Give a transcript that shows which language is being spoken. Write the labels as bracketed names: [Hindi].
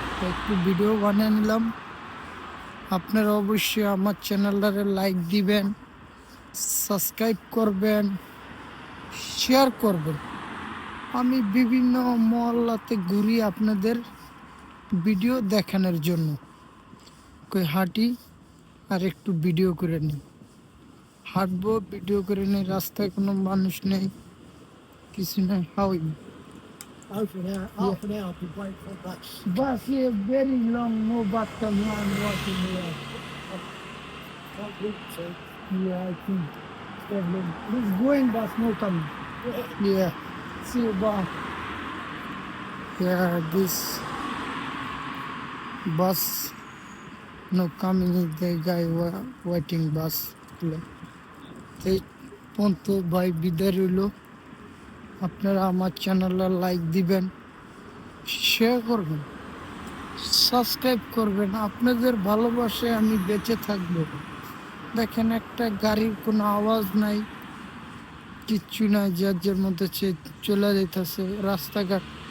[Bangla] একটু ভিডিও বানিয়ে নিলাম। আপনারা অবশ্যই আমার চ্যানেলটারে লাইক দিবেন, সাবস্ক্রাইব করবেন, শেয়ার করবেন। আমি বিভিন্ন মহল্লাতে ঘুরি আপনাদের ভিডিও দেখানোর জন্য। কই হাঁটি আর একটু ভিডিও করে নিই, হাঁটবো, ভিডিও করে নিই। রাস্তায় কোনো মানুষ নেই, কিছু নেই। [English] How Half an hour to wait for bus. bus here very long, no bus come on walking here. Can't wait to. Yeah, I think this going bus no coming. Yeah, see you bus. Yeah, this bus no coming is the guy waiting bus. [Bangla] এই পর্যন্ত ভাই বিদায় রইল। আপনারা আমার চ্যানেলে like দিবেন, share করবেন, সাবস্ক্রাইব করবেন। আপনাদের ভালোবাসায় আমি বেঁচে থাকবো। দেখেন একটা গাড়ির কোনো আওয়াজ নাই, কিচ্ছু নাই, যার যার মধ্যে চলে যেতেছে রাস্তাঘাট।